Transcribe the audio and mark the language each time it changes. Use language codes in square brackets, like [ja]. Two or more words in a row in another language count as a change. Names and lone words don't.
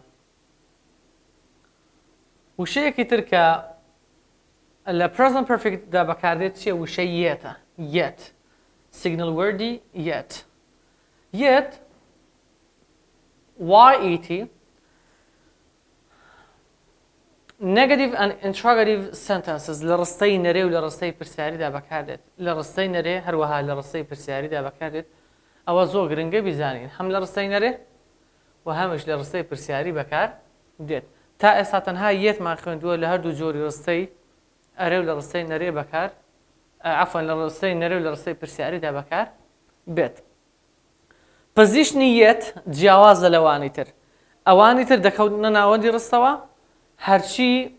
[ckb] وشەیەکی تر کە لە [en] present perfect [ckb] دا بەکاردێت چیە وشەی یەتە [en] yet signal wordی yet yet YET negative and interrogative sentences [ckb] لە ڕستەی نەرێ و لە ڕستەی پرسیاریدا بەکاردێت لە ڕستەی نەرێ هەروەها لە ڕستەی پرسیاریدا بەکاردێت ئەوە زۆر گرنگە بیزانین هەم لە ڕستەی نەرێ و هەمش لە ڕستەی پرسیاری بەکار دێت تا ئێستا تەنها یەتمان خوێندووە لە هەردوو جۆری ڕستەی ئەرێ و لە ڕستەی نەرێ بەکار عفوان لە ڕستەی نەرێ و لە ڕستەی پرسیاریدا بەکار بێت پزیشنی یەت جیاوازە لەوانی تر ئەوانی تر دەکەوتنە ناوەندی ڕستەوە هەرچی